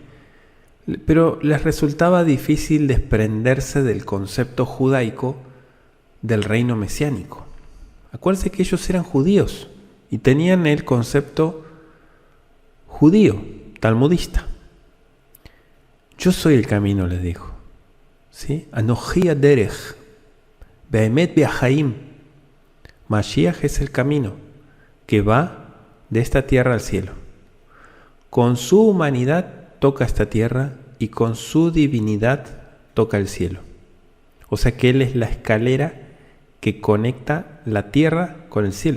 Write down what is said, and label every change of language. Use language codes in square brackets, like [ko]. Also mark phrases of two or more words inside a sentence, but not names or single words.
[es] Pero les resultaba difícil desprenderse del concepto judaico del reino mesiánico. Acuérdense que ellos eran judíos y tenían el concepto judío, talmudista. Yo soy el camino, les dijo. ¿Sí? [he] אנכי הדרך, באמת בחיים. [es] Mashiach es el camino que va de esta tierra al cielo. Con su humanidad toca esta tierra y con su divinidad toca el cielo. O sea que Él es la escalera que conecta la tierra con el cielo.